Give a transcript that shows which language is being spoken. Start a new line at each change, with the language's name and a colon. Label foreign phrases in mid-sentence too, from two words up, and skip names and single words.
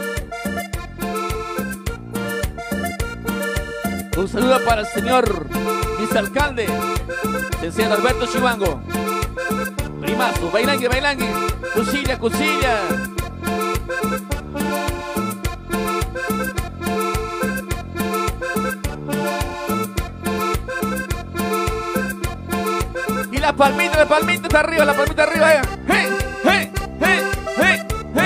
Spanish: Un saludo para el señor vicealcalde, licenciado Alberto Chihuango. Primazo, bailangue, bailangue, cusilla, cusilla. Y la palmita arriba, la palmita arriba. ¡Hey, hey, hey, hey, hey!